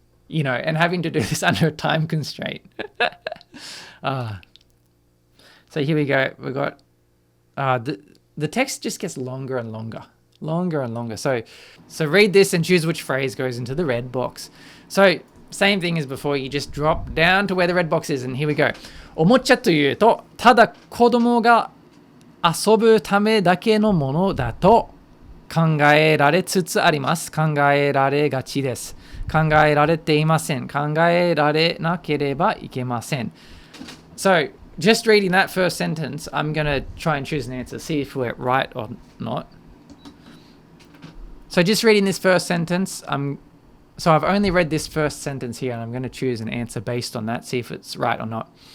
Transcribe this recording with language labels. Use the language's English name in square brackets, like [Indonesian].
[English] And having to do this under a time constraint. So here we go. We've got the text just gets longer and longer. So read this and choose which phrase goes into the red box. So same thing as before, you just drop down to where the red box is, and here we go. [Japanese] おもちゃというと、ただ子供が遊ぶためだけのものだと考えられつつあります。考えられがちです。考えられていません。考えられなければいけません。 [English] So, just reading that first sentence, I'm going to try and choose an answer, see if we're right or not. So, just reading this first sentence, so I've only read this first sentence here, and I'm going to choose an answer based on that, see if it's right or not.